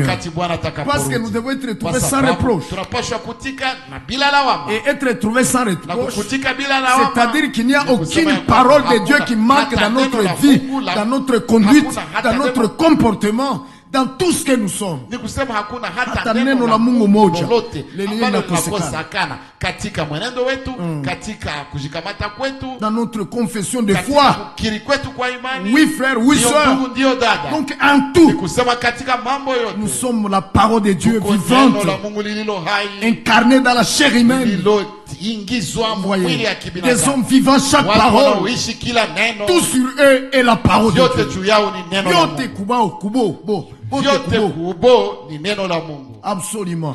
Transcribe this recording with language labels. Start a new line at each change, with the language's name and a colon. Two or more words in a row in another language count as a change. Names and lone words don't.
French: Parce que nous devons être trouvés sans reproche. Et être trouvés sans reproche, c'est-à-dire qu'il n'y a aucune parole de Dieu qui manque dans notre vie, dans notre conduite, dans notre comportement, dans tout ce que nous sommes.
Swahili: Hata neno la Mungu moja lenye linakosekana katika mwenendo wetu, katika kujikamata kwetu,
French: dans notre confession de foi,
Swahili: kukiri kwetu kwa imani.
French: Oui frère, oui sœur. Donc en tout,
Swahili: katika mambo yote,
French: nous sommes la parole de Dieu vivante, incarnée dans la chair humaine. Voyez, des hommes vivants, chaque parole, tout sur eux est la parole de Dieu.
Swahili: Yote kubao kubo bo. Absolument.